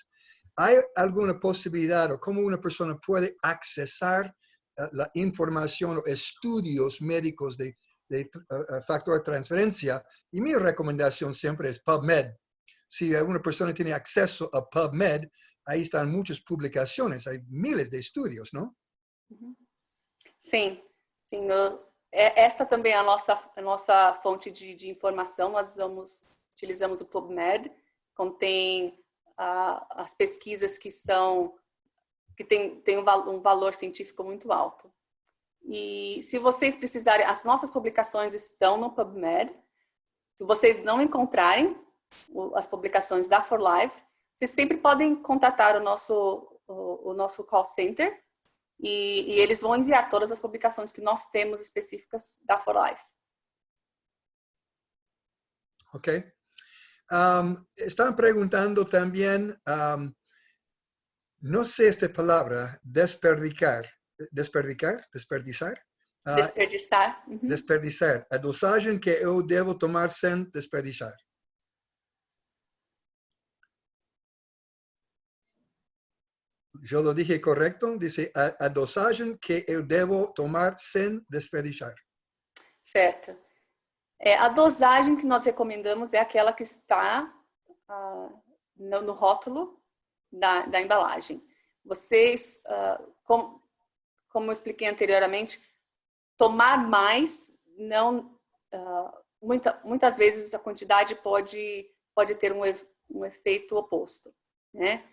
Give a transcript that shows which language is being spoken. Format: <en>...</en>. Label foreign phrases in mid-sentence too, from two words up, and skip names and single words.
<es>¿Hay alguna posibilidad o cómo una persona puede accesar la información o estudios médicos de factor de transferencia? Y mi recomendación siempre es PubMed. Si una persona tiene acceso a PubMed, ahí están muchas publicaciones, hay miles de estudios, ¿no?</es> <pt>Sim, sim. Esta também é a nossa fonte de informação. Nós utilizamos o PubMed, contém as pesquisas que têm um valor científico muito alto. E se vocês precisarem, as nossas publicações estão no PubMed. Se vocês não encontrarem as publicações da For Life, vocês sempre podem contatar o nosso call center e eles vão enviar todas as publicações que nós temos específicas da For Life. Ok.</pt> <es>Están preguntando también, no sé esta palabra, desperdiciar. Desperdiciar.</es> <pt>Desperdiçar.</pt> <es>Desperdiciar.</es> <pt>A dosagem que eu devo tomar sem desperdiçar.</pt> <es>¿Yo lo dije correcto? Dice,</es> <pt>a dosagem que eu devo tomar sem desperdiçar. Certo. A dosagem que nós recomendamos é aquela que está no rótulo da embalagem. Vocês, como eu expliquei anteriormente, tomar mais, muitas vezes a quantidade pode ter um efeito oposto, né?</pt>